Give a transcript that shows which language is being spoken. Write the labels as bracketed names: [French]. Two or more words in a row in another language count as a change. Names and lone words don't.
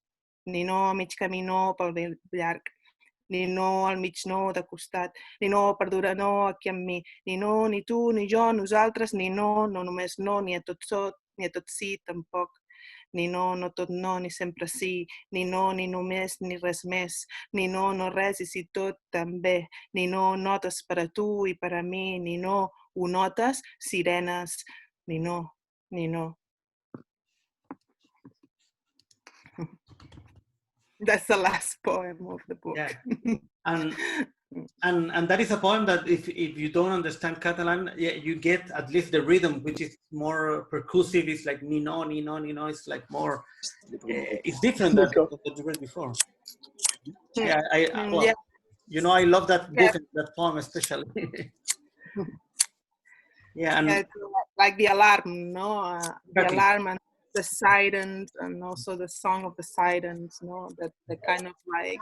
[Catalan] Ni no a mig camí, no pel llarg, ni no al mig, no de costat, ni no per dura, no aquí amb mi, ni no, ni tu, ni jo, nosaltres, ni no, no només no, ni a tot sot, ni a tot sí, tampoc. Ni no, no tot no, ni sempre sí, ni no, ni només, ni res més, ni no, no res i si tot també, ni no, notes per a tu i per a mi, ni no, ho notes, sirenes, ni no, ni no. [English] That's the last poem of the book. Yeah. And that is a poem that if you don't understand Catalan, you get at least the rhythm, which is more percussive. It's like [Catalan] ni no, ni no, ni no. [English] It's like more. It's different than what you read before. Yeah, well, you know, I love that book, that poem especially. Yeah, and like the alarm, no, the alarm and the sirens, and also the song of the sirens, no, that the kind of like.